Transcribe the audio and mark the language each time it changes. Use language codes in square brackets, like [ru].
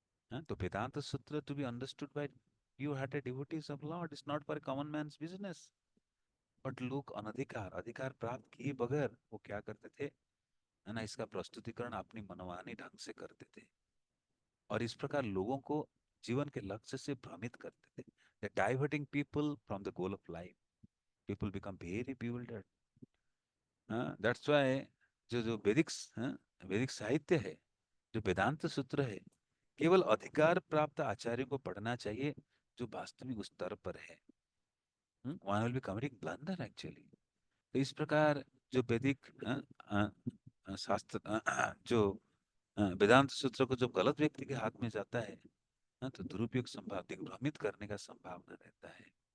[en] हाँ, तो Vedanta Sutra to be understood by pure hearted devotees of Lord is not for common man's business. [hi] But लोग अनधिकार अधिकार प्राप्त किए बगैर वो क्या करते थे, है ना, इसका प्रस्तुतिकरण अपनी मनमानी ढंग से करते थे और इस प्रकार लोगों को जीवन के लक्ष्य से भ्रमित करते थे। [en] They're diverting people from the goal of life. People become very bewildered. That's why [hi] जो जो वैदिक साहित्य है, जो वेदांत सूत्र है, केवल अधिकार प्राप्त आचार्य को पढ़ना चाहिए जो वास्तविक उस स्तर पर है। [en] One will be committing blunder actually. [hi] तो इस प्रकार जो वैदिक शास्त्र, जो वेदांत सूत्र को जब गलत व्यक्ति के हाथ में जाता है, तो दुरुपयोग संभाव, दिग्भ्रमित करने का संभावना रहता है।